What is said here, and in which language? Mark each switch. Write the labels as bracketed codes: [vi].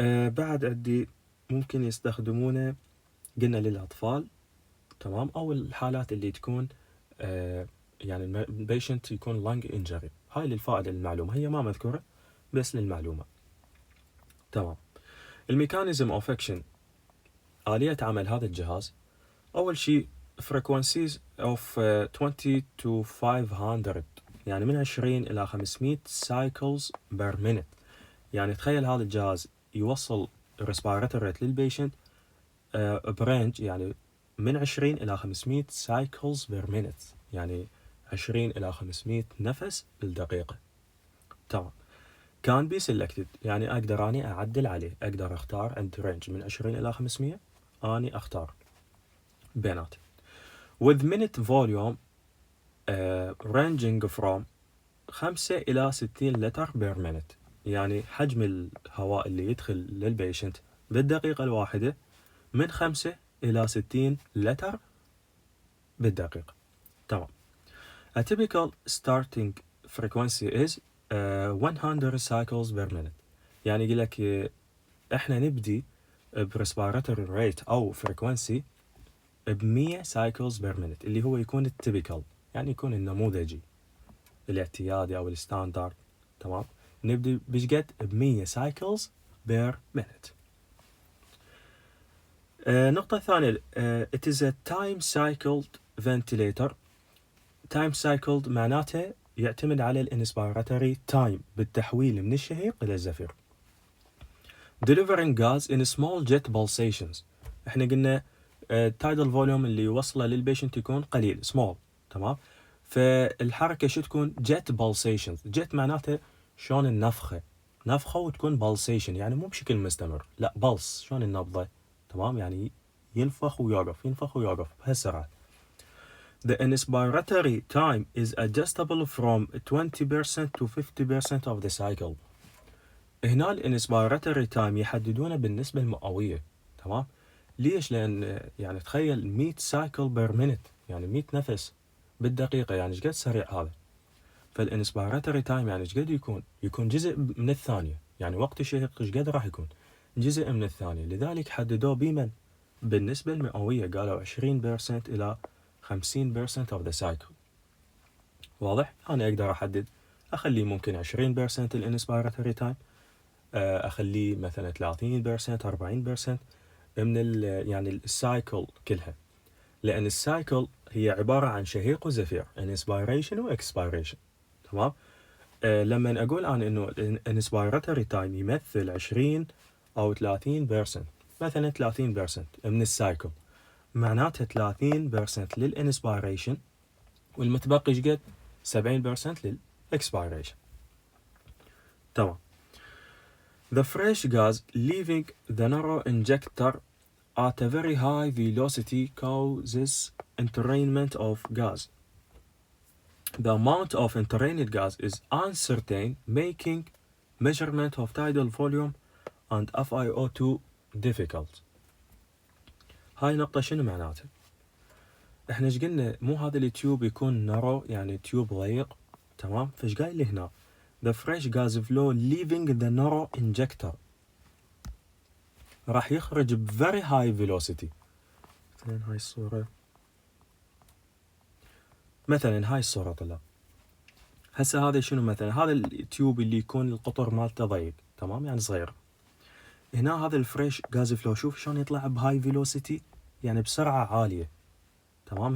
[ar] بعد عندي ممكن يستخدمونه، قلنا للأطفال، تمام، أو الحالات اللي تكون يعني البيشنت يكون لانج انجري. هاي للفائدة للمعلومة، هي ما مذكورة بس للمعلومة. تمام. الميكانيزم اوف اكشن، آلية عمل هذا الجهاز. أول شيء [en] frequencies of 20 to 500، [ar] يعني من 20 إلى 500 [en] cycles per minute. [ar] يعني تخيل هذا الجهاز يوصل [en] respiratory rate [ar] للبيشنت برينج، يعني من 20 إلى 500 [en] cycles per minute، [ar] يعني 20 إلى 500 نفس بالدقيقة. تمام. كان بي selected، يعني أقدر أني أعدل عليه، أقدر أختار عند رينج من 20 إلى 500، أني أختار بينات. [en] with minute volume ranging from 5 [ar] إلى 60 لتر [en] Per minute. [ar] يعني حجم الهواء اللي يدخل للبيشنت بالدقيقة الواحدة من 5 إلى 60 لتر بالدقيقة. تمام. [en] A typical starting frequency is 100 cycles per minute. [ar] يعني يقول لك احنا نبدي بريسبيراتوري ريت او فريكونسي ب 100 [en] cycles per minute، [ar] اللي هو يكون التيبيكال، يعني يكون النموذجي الاعتيادي او الستاندرد. تمام. نبدي بشقد ب 100 [en] cycles per minute. [ar] نقطة ثانية، [en] it is a time cycled ventilator. time cycled [ar] معناته يعتمد على الانسبيراتوري تايم بالتحويل من الشهيق إلى الزفير. [en] delivering gas in small jet pulsations. [ar] احنا قلنا [en] tidal volume [ar] اللي يوصله للبيشنت يكون قليل small. تمام. فالحركة شو تكون jet pulsations. jet معناته شلون النفخة، نفخة وتكون pulsation، يعني مو بشكل مستمر، لا pulse شلون النبضة. تمام. يعني ينفخ ويوقف ينفخ ويوقف بهالسرعة. [en] The inspiratory time is adjustable from 20% to 50% of the cycle. [ar] هنا الانسبيراتوري تايم يحددونه بالنسبة المئوية. تمام. ليش؟ لأن يعني تخيل 100 سايكل بير مينت، يعني 100 نفس بالدقيقة، يعني ايش قد سريع هذا. فالانسبيراتوري تايم يعني ايش قد يكون جزء من الثانية، يعني وقت الشهيق ايش قد راح يكون جزء من الثانية. لذلك حددوه بمن بالنسبة المئوية، قالوا 20% إلى 50% [en] of the cycle. [ar] واضح؟ أنا أقدر أحدد أخليه ممكن 20% الانسبيراتوري تايم، أخليه مثلا 30% 40% من يعني السايكل كلها، لأن السايكل هي عبارة عن شهيق وزفير، inspiration و expiration. تمام. لما أقول أنا إنه [en] inspiratory time [ar] يمثل 20 أو 30%، مثلا 30% من السايكل، معناتها 30% للإنسبيريشن والمتبقي شقد 70% للإكسبيريشن. تمام. [en] The fresh gas leaving the narrow injector at a very high velocity causes entrainment of gas. The amount of entrained gas is uncertain, making measurement of tidal volume and FiO2 difficult. [ar] هاي نقطة شنو معناتها؟ احنا ايش قلنا؟ مو هذا التيوب يكون نارو، يعني تيوب ضيق. تمام. فايش قايل لي هنا؟ [en] The fresh gas flow leaving the narrow injector [ar] راح يخرج ب [en] very high velocity. [ar] مثلا هاي الصورة، مثلا هاي الصورة طلع. هسه هذا شنو؟ مثلا هذا التيوب اللي يكون القطر مالته ضيق، تمام، يعني صغير. هنا هذا الفريش غاز فلو، شوف شلون يطلع بهاي فيلوسيتي، يعني بسرعة عالية. تمام.